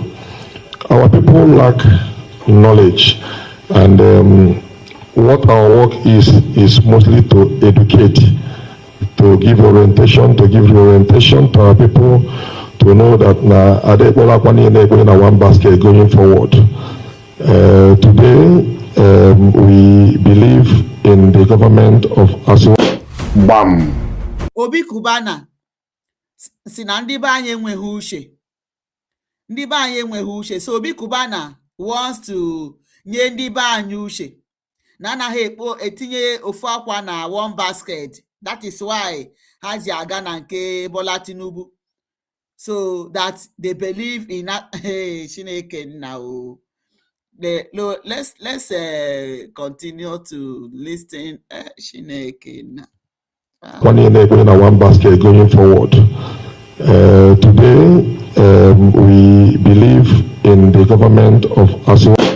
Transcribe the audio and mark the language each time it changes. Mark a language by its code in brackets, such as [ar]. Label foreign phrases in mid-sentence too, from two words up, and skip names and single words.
[en] Our people lack knowledge, and what our work is mostly to educate, to give orientation to our people, to know that na one basket going forward. Today, we believe in the government of Asari. Bam. [ig] Obi Kubana si na ndị be anyị enweghị uche. So Obi Kubana [en] wants to [ig] nye ndị be anyị uche. Na anaghị etinye ofu akwa na [en] one basket. That is why [ig] ha ji aga na nke Bola Tinubu. [en] So that they believe in Chineke now. Let's continue to listen. Chineke now. One basket going forward. Today, we believe in the government of Asari.